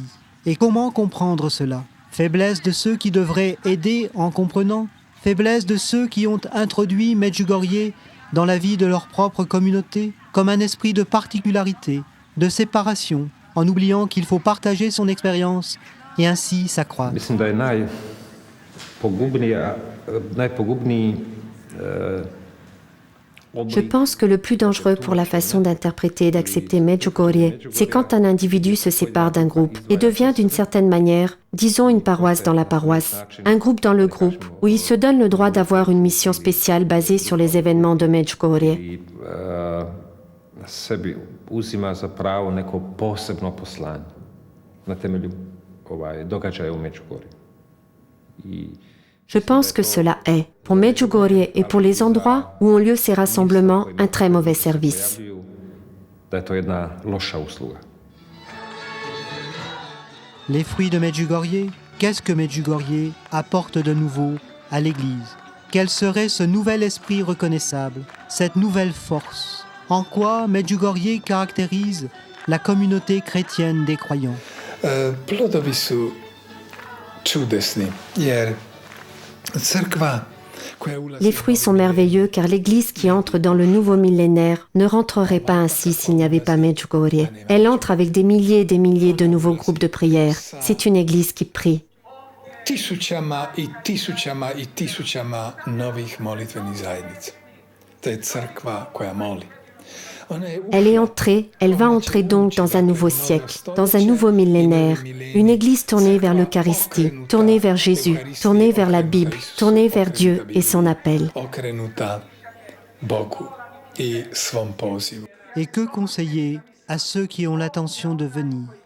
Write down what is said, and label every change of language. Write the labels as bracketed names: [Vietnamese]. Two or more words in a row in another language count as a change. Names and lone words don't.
[French] Et comment comprendre cela? Faiblesse de ceux qui devraient aider en comprenant? Faiblesse de ceux qui ont introduit Medjugorje dans la vie de leur propre communauté, comme un esprit de particularité, de séparation, en oubliant qu'il faut partager son expérience et ainsi s'accroître. [Croatian] Mislim da je najpogubniji [French] Je pense que le plus dangereux pour la façon d'interpréter et d'accepter Medjugorje, c'est quand un individu se sépare d'un groupe et devient d'une certaine manière, disons une paroisse dans la paroisse, un groupe dans le groupe, où il se donne le droit d'avoir une mission spéciale basée sur les événements de Medjugorje. [Croatian] Sebi uzima za pravo neko posebno poslanje na temelju događaja u Medjugorju. [French] Je pense que cela est, pour Medjugorje et pour les endroits où ont lieu ces rassemblements, un très mauvais service. [Croatian] Da je to jedna loša usluga. [French] Les fruits de Medjugorje, qu'est-ce que Medjugorje apporte de nouveau à l'Église? Quel serait ce nouvel esprit reconnaissable, cette nouvelle force? En quoi Medjugorje caractérise la communauté chrétienne des croyants? [Croatian] Plodovi su čudesni, jer crkva koja ulazi... [French] Les fruits sont merveilleux car l'Église qui entre dans le nouveau millénaire ne rentrerait pas ainsi s'il n'y avait pas Medjugorje. Elle entre avec des milliers et des milliers de nouveaux groupes de prière. C'est une Église qui prie. [Croatian] Tisućama i tisućama i tisućama novih molitvenih zajednica. To je crkva koja moli. [French] Elle va entrer donc dans un nouveau siècle, dans un nouveau millénaire, une église tournée vers l'Eucharistie, tournée vers Jésus, tournée vers la Bible, tournée vers Dieu et son appel. Et que conseiller à ceux qui ont l'intention de venir?